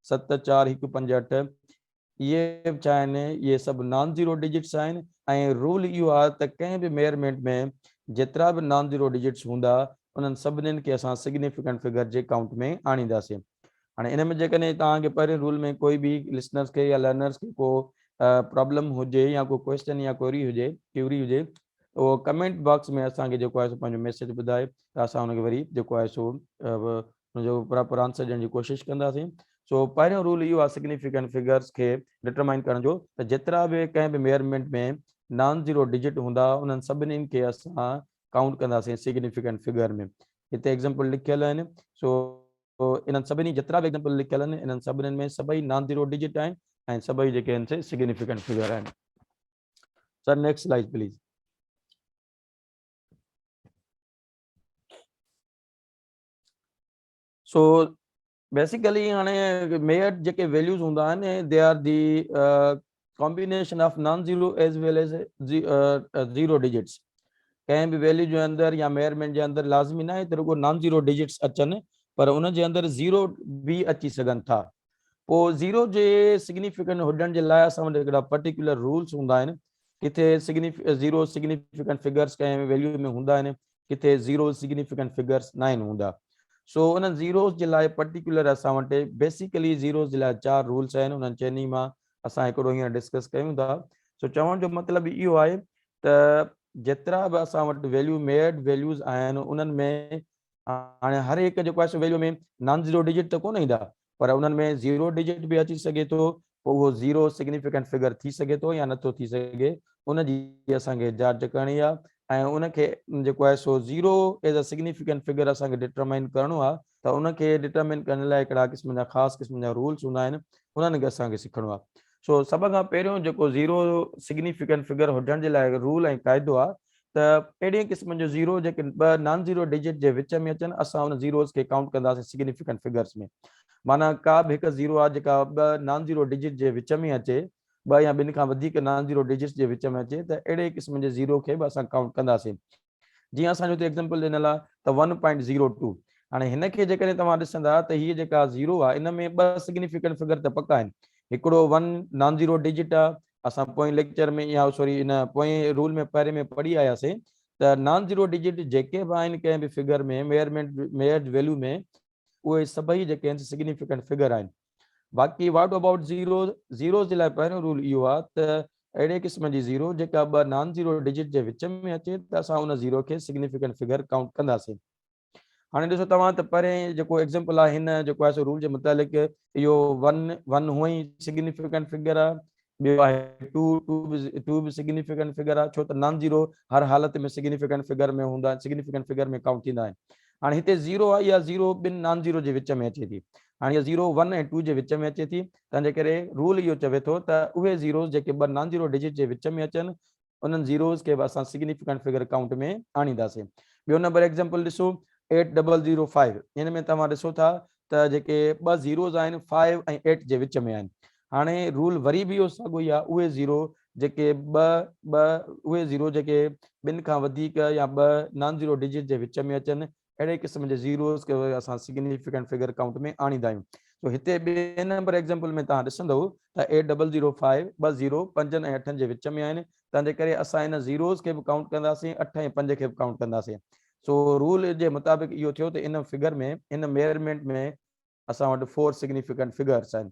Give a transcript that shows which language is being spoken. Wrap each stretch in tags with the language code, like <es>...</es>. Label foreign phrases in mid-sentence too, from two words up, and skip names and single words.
<sd>74158 इहे छा आहिनि इहे सभु</sd> <en>non zero digits</en> <sd>आहिनि ऐं रूल इहो आहे त कंहिं बि मेयरमेंट में जेतिरा बि</sd> <en>non zero digits</en> <sd>हूंदा उन्हनि सभिनीनि खे असां</sd> <en>significant figure</en> <sd>जे काउंट में आणींदासीं हाणे इन में जेकॾहिं तव्हांखे पहिरें रूल में कोई बि लिसनर्स खे या लर्नर्स खे को प्रॉब्लम हुजे या को क्वेश्चन या क्वेरी हुजे उहो</sd> <en>comment box</en> <sd>में असांखे जेको आहे सो पंहिंजो मैसेज ॿुधाए त असां हुनखे वरी जेको आहे सो हुनजो</sd> <en>proper answer</en> <sd>ॾियण जी कोशिशि कंदासीं। सो पहिरियों रूल इहो आहे</sd> <en>significant figures</en> <sd>खे डिटरमाइन करण जो त जेतिरा बि कंहिं बि मेयरमेंट में</sd> <en>non zero digit</en> <sd>हूंदा उन्हनि सभिनीनि खे असां काउंट कंदासीं</sd> <en>significant figure</en> <sd>में। हिते एग्जाम्पल लिखियल आहिनि। सो इन्हनि सभिनी जेतिरा बि एग्जाम्पल लिखियल आहिनि इन्हनि सभिनीनि में सभई</sd> <en>non zero digit</en> <sd>आहिनि ऐं सभई जेके आहिनि से</sd> <en>significant figure</en> <sd>आहिनि।</sd> <en>Sir next slide please.</en> <sd>सो बेसिकली हाणे मेयर्ड जेके वैल्यूज़ हूंदा आहिनि</sd> <en>they are the combination of non zero as well as zero digits.</en> <sd>कंहिं बि वैल्यू जे अंदरि या मेयरमेंट जे अंदरि लाज़मी न आहे त रुगो</sd> <en>non zero digits</en> <sd>अचनि पर उन जे अंदरि ज़ीरो बि अची सघनि था। पोइ ज़ीरो जे सिग्निफिकेंट हुजण जे लाइ असां वटि हिकिड़ा</sd> <en>particular rules</en> <sd>हूंदा आहिनि। किथे</sd> <en>zero significant figures</en> <sd>कंहिं वैल्यू में हूंदा आहिनि, किथे</sd> <en>zero significant figures</en> <sd>न आहिनि हूंदा। सो उन ज़ीरोस जे लाइ पर्टिकुलर असां वटि बेसिकली ज़ीरोस जे लाइ 4 रूल्स आहिनि। उन्हनि चइनी मां असां हिकिड़ो हींअर डिस्कस कयूं था। सो चवण जो मतिलबु इहो आहे त जेतिरा बि असां वटि वैल्यू</sd> <en>measured values</en> <sd>आहिनि उन्हनि में हाणे हर हिकु जेको आहे सो वैल्यू में</sd> <en>non zero digit</en> <sd>त कोन ईंदा पर उन्हनि में</sd> <en>zero digit</en> <sd>बि अची सघे थो। पोइ उहो</sd> <en>zero significant figure</en> <sd>थी सघे थो या नथो थी सघे, उनजी असांखे जांच करणी आहे ऐं उनखे जेको आहे सो</sd> <en>zero as a significant figure</en> <sd>असांखे डिटरमाइन करणो आहे त उनखे डिटरमाइन करण लाइ हिकिड़ा क़िस्म जा ख़ासि क़िस्म जा रूल्स हूंदा आहिनि, उन्हनि खे असांखे सिखणो आहे। सो सभ खां पहिरियों जेको</sd> <en>zero significant figure</en> <sd>हुजण जे लाइ रूल ऐं क़ाइदो आहे त अहिड़े क़िस्म जो ज़ीरो जेके ॿ</sd> <en>non zero digit</en> <sd>जे विच में अचनि असां उन ज़ीरोस खे काउंट कंदासीं</sd> <en>significant figures</en> <sd>में। माना का बि हिकु ज़ीरो आहे जेका ॿ</sd> <en>non zero digit</en> <sd>जे विच में अचे, ॿ या ॿिनि खां वधीक</sd> <en>non zero digits</en> <sd>जे विच में अचे त अहिड़े क़िस्म जे ज़ीरो खे बि असां काउंट कंदासीं। जीअं असांजो हिते एग्जाम्पल ॾिनल आहे त 1.02। हाणे हिनखे जेकॾहिं तव्हां ॾिसंदा त हीअ जेका ज़ीरो आहे इन में 2</sd> <en>significant figure</en> <sd>त पका आहिनि। हिकिड़ो 1</sd> <en>non zero digit</en> <sd>आहे। असां पोएं लेक्चर में या सॉरी इन पोएं रूल में पहिरें में पढ़ी आयासीं त</sd> <en>non zero digit</en> <sd>जेके बि आहिनि कंहिं बि फिगर में</sd> <en>measured value</en> <sd>में उहे सभई जेके आहिनि</sd> <en>significant figure</en> <sd>आहिनि। बाक़ी</sd> <en>what about zero</en> <sd>जे लाइ पहिरियों रूल इहो आहे त अहिड़े क़िस्म जी ज़ीरो जेका 2</sd> <en>non zero digit</en> <sd>जे विच में अचे त असां उन ज़ीरो खे</sd> <en>significant figure</en> <sd>काउंट कंदासीं। हाणे ॾिसो तव्हां त पहिरें जेको एग्जाम्पल आहे हिन जेको आहे सो रूल जे मुतालिक़ इहो 1 हूअं ई</sd> <en>significant figure</en> <sd>आहे। ॿियो आहे 2 बि</sd> <en>significant figure</en> <sd>आहे छो त</sd> <en>non zero</en> <sd>हर हालत में</sd> <en>significant figure</en> <sd>में हूंदा,</sd> <en>significant figure</en> <sd>में काउंट थींदा आहिनि। हाणे हिते ज़ीरो आहे इहा ज़ीरो 2</sd> <en>non zero</en> <sd>जे विच में अचे थी। हाणे इहा ज़ीरो 1 ऐं 2 जे विच में अचे थी, तंहिंजे करे रूल इहो चवे थो त उहे ज़ीरोस जेके 2</sd> <en>non zero digit</en> <sd>जे विच में अचनि उन्हनि ज़ीरोस खे बि असां</sd> <en>significant figure</en> <sd>काउंट में आणींदासीं। ॿियो नंबर एग्जाम्पल ॾिसो 8005। हिन में तव्हां ॾिसो था त जेके 2 ज़ीरोस आहिनि 5 ऐं 8 जे विच में आहिनि। हाणे रूल वरी बि इहो साॻियो ई आहे। उहे ज़ीरो जेके उहे ज़ीरो जेके 2 खां वधीक या 2</sd> <en>non zero digit</en> <sd>जे विच में अचनि अहिड़े क़िस्म जे ज़ीरोस खे असां</sd> <en>significant figure</en> <sd>काउंट में आणींदा आहियूं। तो हिते ॿिए नंबर एग्जाम्पल में तव्हां ॾिसंदव त 8005 2 ज़ीरो 5 ऐं 8 जे विच में आहिनि, तंहिंजे करे असां इन ज़ीरोस खे बि काउंट कंदासीं, 8 ऐं 5 खे बि काउंट कंदासीं। सो रूल जे मुताबिक़ इहो थियो त इन फिगर में इन मेयरमेंट में असां वटि 4</sd> <en>significant figures</en> <sd>आहिनि।</sd>